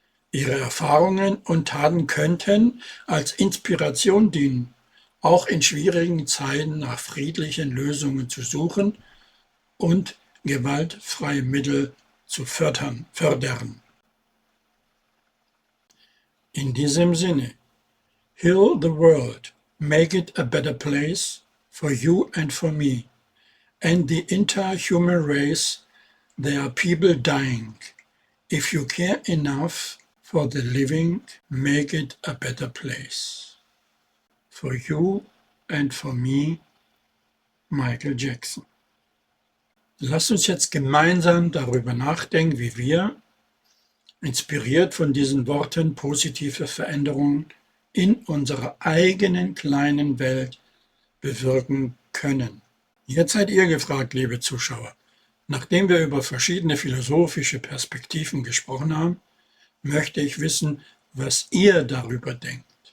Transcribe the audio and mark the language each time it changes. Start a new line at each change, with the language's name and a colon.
German: Ihre Erfahrungen und Taten könnten als Inspiration dienen, auch in schwierigen Zeiten nach friedlichen Lösungen zu suchen und gewaltfreie Mittel zu fördern. In diesem Sinne,
English: heal the world, make it a better place for you and for me, and the entire human race. There are people dying. If you care enough for the living, make it a better place. For you and for me, Michael Jackson.
German: Lasst uns jetzt gemeinsam darüber nachdenken, wie wir, inspiriert von diesen Worten, positive Veränderungen in unserer eigenen kleinen Welt bewirken können. Jetzt seid ihr gefragt, liebe Zuschauer. Nachdem wir über verschiedene philosophische Perspektiven gesprochen haben, möchte ich wissen, was ihr darüber denkt.